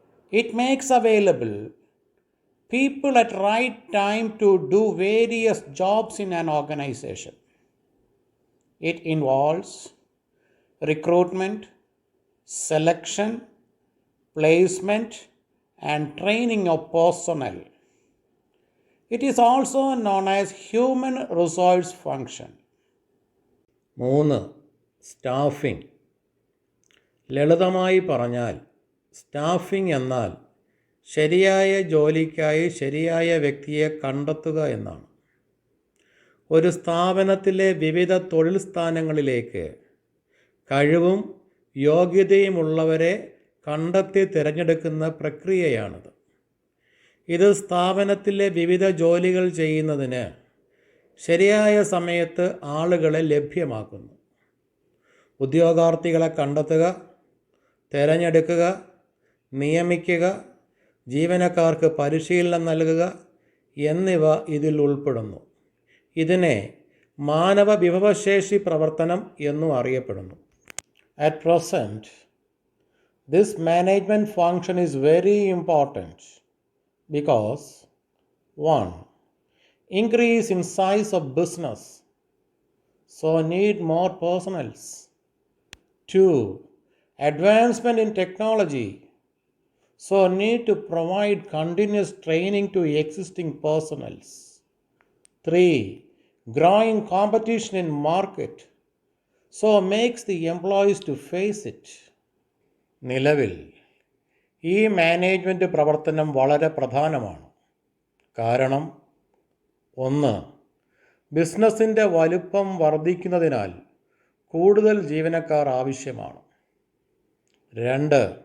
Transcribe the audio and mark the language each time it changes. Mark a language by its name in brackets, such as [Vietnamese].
[English] It makes available people at right time to do various jobs in an organization. It involves recruitment, selection, placement, and training of personnel. It is also known as human resource function. 3. Staffing. [Malayalam] ലളിതമായി പറഞ്ഞാൽ staffing എന്നാൽ ശരിയായ ജോലിക്കായി ശരിയായ വ്യക്തിയെ കണ്ടെത്തുക എന്നാണ്. ഒരു സ്ഥാപനത്തിലെ വിവിധ തൊഴിൽ സ്ഥാനങ്ങളിലേക്ക് കഴിവും യോഗ്യതയുമുള്ളവരെ കണ്ടെത്തി തിരഞ്ഞെടുക്കുന്ന പ്രക്രിയയാണിത്. ഇത് സ്ഥാപനത്തിലെ വിവിധ ജോലികൾ ചെയ്യുന്നതിന് ശരിയായ സമയത്ത് ആളുകളെ ലഭ്യമാക്കുന്നു. ഉദ്യോഗാർത്ഥികളെ കണ്ടെത്തുക, തിരഞ്ഞെടുക്കുക, നിയമിക്കുക, ജീവനക്കാർക്ക് പരിശീലനം നൽകുക എന്നിവ ഇതിൽ ഉൾപ്പെടുന്നു. ഇതിനെ മാനവ വിഭവശേഷി പ്രവർത്തനം എന്നും അറിയപ്പെടുന്നു. [English] At present, this management function is very important because 1. Increase in size of business, so need more personnels. 2. Advancement in technology, so need to provide continuous training to existing personnels. 3. Growing competition in market, so makes the employees to face it. [Malayalam] നിലവിൽ ഈ management പ്രവർത്തനം വളരെ പ്രധാനമാണ്. കാരണം 1. ബിസിനസ്സിൻ്റെ വലുപ്പം വർദ്ധിക്കുന്നതിനാൽ കൂടുതൽ ജീവനക്കാർ ആവശ്യമാണ്. 2.